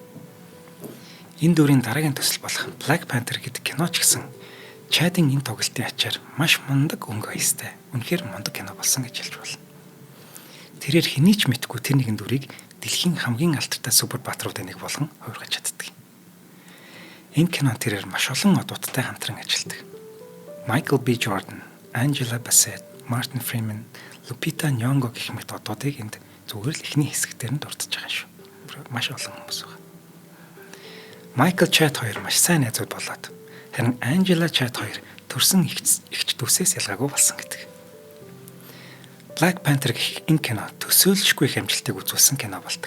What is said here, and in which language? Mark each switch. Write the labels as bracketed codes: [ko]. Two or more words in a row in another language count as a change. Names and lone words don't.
[mn] Энэ дүрийн дараагийн төсөл болох Black Panther гэдэг кино ч гэсэн Chad-ийн энэ тоглолтын ачаар маш мундаг өнгө оёстой. Үнэхээр мундаг кино болсон гэж хэлж болно. Тэрээр хэний ч мэдгүй тэр нэгэн дүрийг дэлхийн хамгийн алдартай супер баатруудын нэг болгон хувиргаж чаддаг. Энэ кино тэрээр маш олон одуудтай хамтран ажилладаг. Michael B. Jordan, Angela Bassett, Martin Freeman, Lupita Nyong'o гэх мэт одуудыг энд зүгээр л ихний хэсэгтэр нь дурдж байгаа шүү. Маш олон хүмүүс байна. Michael Chad хоёр маш сайн найзууд болоод харин Angela Chad хоёр төрсөн эгч дүүсээс ялгаагүй болсон гэдэг. Black Panther гэх энэ кино төсөөлшгүй их амжилтыг үзүүлсэн кино болдог.